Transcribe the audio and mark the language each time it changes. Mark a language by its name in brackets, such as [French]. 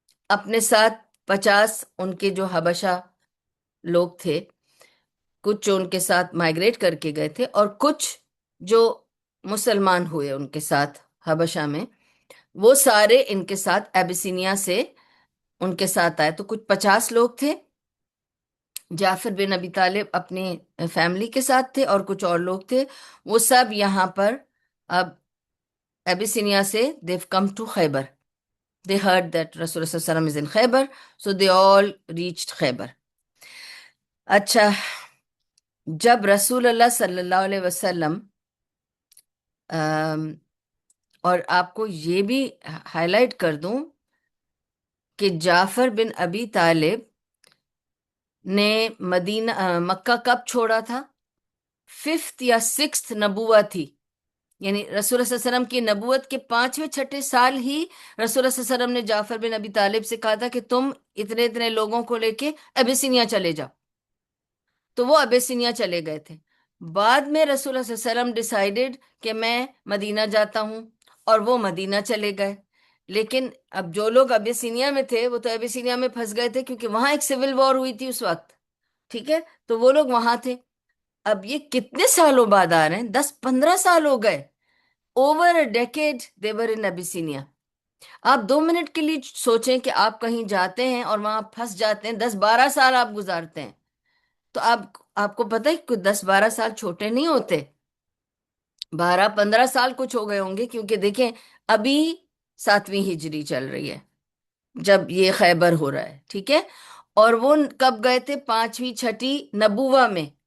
[Urdu] اپنے ساتھ 50 ان کے جو حبشہ لوگ تھے، کچھ جو ان کے ساتھ مائگریٹ کر کے گئے تھے، اور کچھ جو مسلمان ہوئے ان کے ساتھ حبشہ میں، وہ سارے ان کے ساتھ ابیسینیا سے ان کے ساتھ آئے. تو کچھ 50 لوگ تھے. جعفر بن ابی طالب اپنی فیملی کے ساتھ تھے، اور کچھ اور لوگ تھے. وہ سب یہاں پر اب ابیسینیا سے [English] they've come to [Urdu] Khyber. [English] They heard that Rasul sallallahu alaihi wasallam is in Khaybar, so they all reached Khaybar. [Urdu] اچھا، جب رسول اللہ صلی اللہ علیہ وسلم، اور آپ کو یہ بھی ہائی لائٹ کر دوں کہ جعفر بن ابی طالب نے مکہ کب چھوڑا تھا؟ 5th یا 6th نبوت تھی. یعنی رسول اللہ صلی اللہ علیہ وسلم کی نبوت کے 5ویں-6ٹھے سال ہی رسول اللہ صلی اللہ علیہ وسلم نے جعفر بن ابی طالب سے کہا تھا کہ تم اتنے اتنے لوگوں کو لے کے ابیسینیا چلے جاؤ. تو وہ ابیسینیا چلے گئے تھے. بعد میں رسول اللہ صلی اللہ علیہ وسلم ڈیسائیڈڈ کہ میں مدینہ جاتا ہوں، اور وہ مدینہ چلے گئے. لیکن اب جو لوگ ابیسینیا میں تھے وہ تو ابیسینیا میں پھنس گئے تھے، کیونکہ وہاں ایک سول وار ہوئی تھی اس وقت. ٹھیک ہے. تو وہ لوگ وہاں تھے. اب یہ کتنے سالوں بعد آ رہے ہیں؟ 10-15 سال ہو گئے. [English] Over a decade they were in Abyssinia. [Urdu] آپ 2 منٹ کے لیے سوچیں کہ آپ کہیں جاتے ہیں اور وہاں پھنس جاتے ہیں، 10-12 سال آپ گزارتے ہیں. تو آپ آپ کو پتہ ہے کوئی 10-12 سال چھوٹے نہیں ہوتے، 12-15 سال کچھ ہو گئے ہوں گے، کیونکہ دیکھیں ابھی 7ویں ہجری چل رہی ہے جب یہ خیبر ہو رہا ہے، ٹھیک ہے؟ اور وہ کب گئے تھے؟ 5ویں 6ٹی نبوہ میں۔